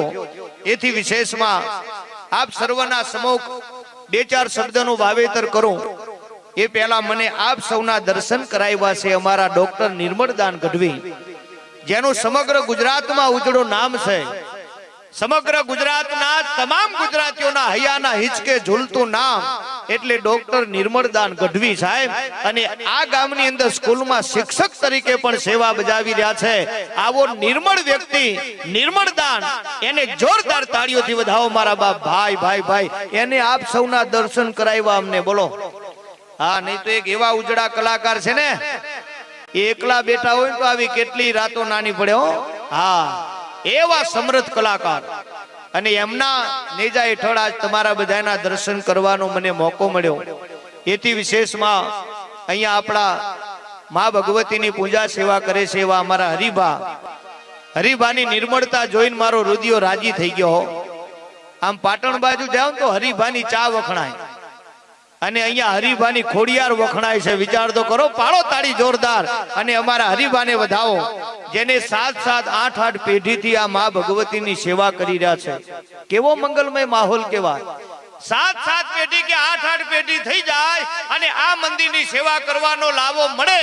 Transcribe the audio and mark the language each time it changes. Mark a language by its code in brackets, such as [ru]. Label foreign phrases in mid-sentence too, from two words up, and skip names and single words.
[gu] એથી વિશેષમાં આપ સર્વના સમ્મુખ બે ચાર શબ્દનું વાવેતર કરું એ પહેલા મને આપ સૌના દર્શન કરાવ્યા છે અમારા ડૉક્ટર નિર્મલદાન ગઢવી, જેનું સમગ્ર ગુજરાતમાં ઉજળો નામ છે। સમગ્ર ગુજરાતના તમામ ગુજરાતીઓના હૈયાના હિંચકે ઝૂલતું નામ એટલે ડૉક્ટર નિર્મલદાન ગઢવી સાહેબ। અને આ ગામની અંદર સ્કૂલમાં શિક્ષક તરીકે પણ સેવા બજાવી રહ્યા છે। આવો નિર્મળ વ્યક્તિ નિર્મલદાન એને જોરદાર તાળીઓથી વધાવો મારા બાપ। ભાઈ ભાઈ ભાઈ એને આપ સૌના દર્શન કરાવ્યા અમને બોલો। હા નહીં તો એક એવા ઊજળા કલાકાર છે ને એકલા બેટા હોય તો આવી કેટલી રાતો નાની પડે હો। હા એવા સમર્થ કલાકાર અને એમના નેજા હેઠળ આજ તમારા બધાના દર્શન કરવાનો મને મોકો મળ્યો। એથી વિશેષમાં અહીંયા આપણા માં ભગવતીની પૂજા સેવા કરે છે એવા અમારા હરિભાની નિર્મળતા જોઈને મારો હૃદય રાજી થઈ ગયો। આમ પાટણ બાજુ જાઓ તો હરિભાની ચા વખણાય અને અહીંયા હરિભાની ખોડિયાર વખણાય છે. વિચાર તો કરો, પાડો તાળી જોરદાર અને અમારા હરિભાને વધાવો, જેને 7-7 8-8 પેઢીથી આ માં ભગવતીની સેવા કરી રહ્યા છે. કેવો મંગલમય માહોલ કહેવાય. 7-7 પેઢી કે 8-8 પેઢી થઈ જાય અને આ મંદિરની સેવા કરવાનો લાવો મળે.